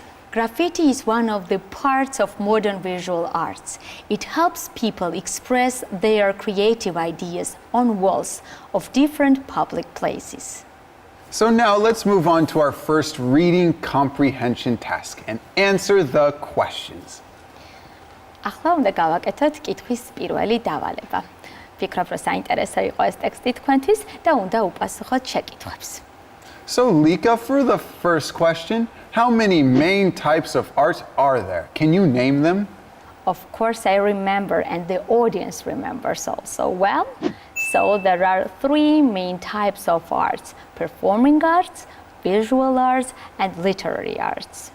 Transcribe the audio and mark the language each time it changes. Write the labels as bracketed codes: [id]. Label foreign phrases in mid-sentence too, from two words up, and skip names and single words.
[en] Graffiti is one of the parts of modern visual arts. It helps people express their creative ideas on walls of different public places. So now let's move on to our first reading comprehension task and answer the questions. [ka] ახლა უნდა გავაკეთოთ კითხვის პირველი დავალება. ვფიქრობ, რომ საინტერესო იყო ეს ტექსტი თქვენთვის და უნდა უპასუხოთ შეკითხვებს. [en] So Lika, for the first question, how many main types of art are there? Can you name them? Of course, I remember, and the audience remembers also well. So there are 3 main types of arts: performing arts, visual arts, and literary arts.